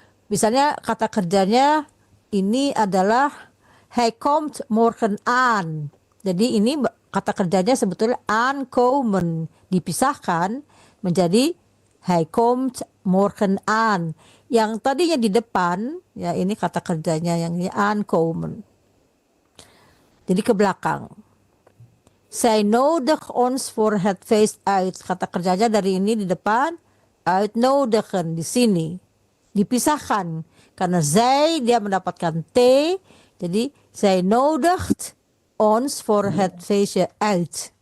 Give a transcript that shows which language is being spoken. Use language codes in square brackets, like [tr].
[id] Misalnya kata kerjanya ini adalah [nl] hij komt morgen aan. [id] Jadi ini kata kerjanya sebetulnya aankomen, dipisahkan menjadi [nl] hij komt morgen aan. [id] Yang tadinya di depan, ya ini kata kerjanya yang ini aankomen. Jadi ke belakang. [nl] Zij nodig ons voor het feest uit. [id] Kata kerjanya dari ini di depan, uitnodigen di sini. Dipisahkan. Karena zij dia mendapatkan T, jadi [nl] zij nodigt ons voor het feestje uit.